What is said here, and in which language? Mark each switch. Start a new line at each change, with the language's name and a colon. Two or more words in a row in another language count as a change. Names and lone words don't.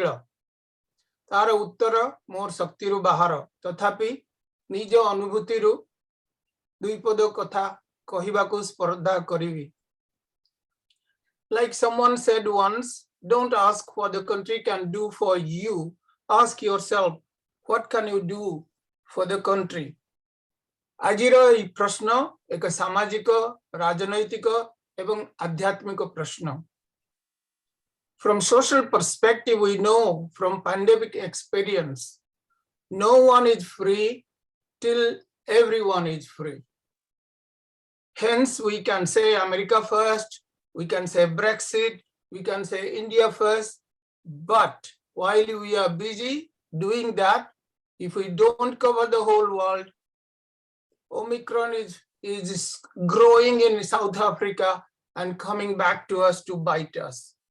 Odia: ତାର ଉତ୍ତର ମୋର ଶକ୍ତି ରୁ ବାହାର, ତଥାପି ନିଜ ଅନୁଭୂତି ରୁ ଦୁଇ ପଦ କଥା କହିବାକୁ ସ୍ପର୍ଦ୍ଧା କରିବି।
English: Like someone said once, don't ask what the country can do for you, ask yourself what can you do for the country।
Odia: ଆଜିର ଏ ପ୍ରଶ୍ନ ଏକ ସାମାଜିକ, ରାଜନୈତିକ ଏବଂ ଆଧ୍ୟାତ୍ମିକ ପ୍ରଶ୍ନ।
English: From social perspective, we know from pandemic experience, no one is free till everyone is free. Hence, we can say America first, we can say Brexit, we can say India first, but while we are busy doing that, if we don't cover the whole world, Omicron is growing in South Africa and coming back to us to bite us.